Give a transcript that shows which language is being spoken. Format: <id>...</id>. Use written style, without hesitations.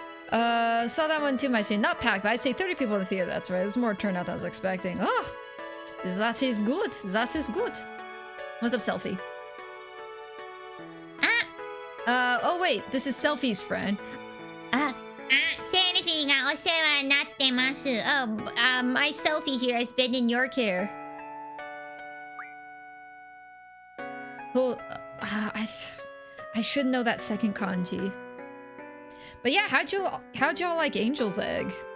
<en>Saw that one too, might say not packed, but I'd say 30 people in the theater, that's right. There's more turnout than I was expecting. Oh, that is good. That is good. What's up, Selfie? Oh wait, this is Selfie's friend.</en> <ja>Selfie がお世話になってます。</ja> <en>Oh, my Selfie here has been in your care. Well, I should know that second kanji. But yeah, how'd y'all like Angel's Egg?</en>